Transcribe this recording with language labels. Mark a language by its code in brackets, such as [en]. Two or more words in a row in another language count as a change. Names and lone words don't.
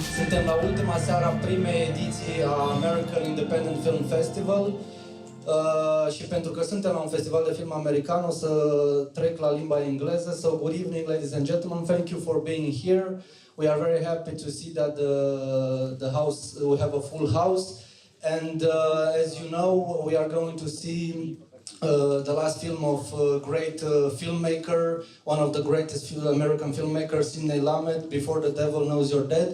[ro] Suntem la ultima seară a primei ediții a American Independent Film Festival și pentru că suntem la un festival de film american, o să trec la limba engleză. [en] So, good evening, ladies and gentlemen. Thank you for being here. We are very happy to see that we have a full house. And as you know, we are going to see the last film of great filmmaker, one of the greatest American filmmakers, Sidney Lumet, Before the Devil Knows You're Dead.